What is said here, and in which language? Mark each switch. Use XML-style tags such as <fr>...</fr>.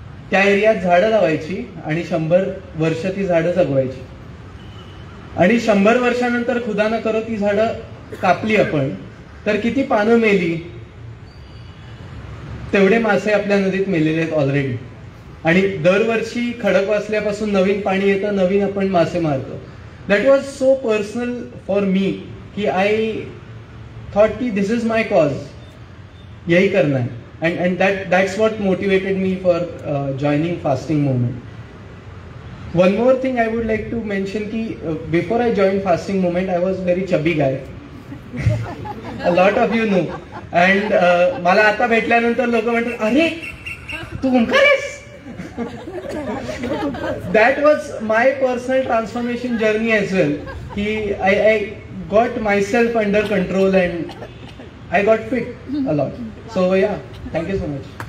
<mr>त्या एरियात झाडं लावायची आणि 100 वर्ष ती झाडं जगवायची, आणि 100 वर्षानंतर खुदा न करो ती झाडं कापली आपण तर किती पानं मेली. तेवढे मासे आपल्या नदीत मेलेले आहेत ऑलरेडी. आणि दरवर्षी खडक वाचल्यापासून नवीन पाणी येतं, नवीन आपण मासे मारतो.</mr> <en>that was so personal for me की I thought की this is my cause,</en> <hi>यही करना है.</hi> <en>and that's what motivated me for joining fasting movement. One more thing I would like to mention ki before I joined fasting movement I was very chubby guy. A lot of you know.</en> <mr>And मला आता भेटल्यानंतर लोक म्हणतात अरे तू ओंकार आहेस.</mr> <en>That was my personal transformation journey as well. Ki I got myself under control and I got fit a lot. So yeah, thank you so much.</en>